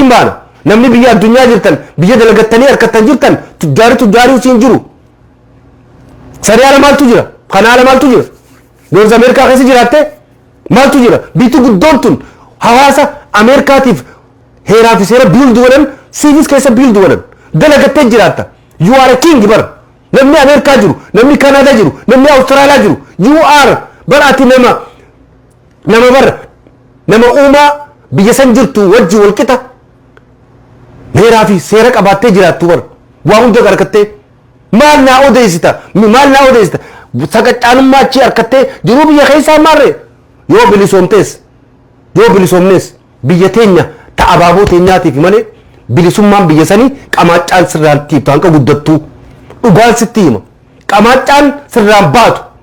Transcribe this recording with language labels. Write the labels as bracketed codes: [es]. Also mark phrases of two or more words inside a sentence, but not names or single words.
[om] hin baana namni biyya addunyaa jirtan biyya dalagattanii harkattan jirtan tujjaarii usiin jiru sari ala maaltu jira kana ala maaltu jira Noorz Ameerikaa keessa jiraatte maaltu jira biitti guddoon tun hawaasa Ameerikaatiif heeraa fi seera biildu godhan siifis keessa biildu godhan dalagattee jiraatta [en] you are a king [om] bar namni Ameerikaa jiru namni Kanaadaa jiru namni Awustiraaliyaa jiru [en] you are [om] bar ati nama uumaa biyya san jirtu wajji walqixa heeraa fi seera qabaattee jiraattu bar waa hunda argattee maal naa odeessita saqacaanummaa achii harkattee jiruu biyya keessaa maarree yoo bilisoomnees biyya teenya ta'a abaaboo teenyaatiif malee bilisummaan biyya sanii qamaacaan sirraan tiiftu hanqa guddattuu dhugaan sitti hima qamaacaan sirraan baatu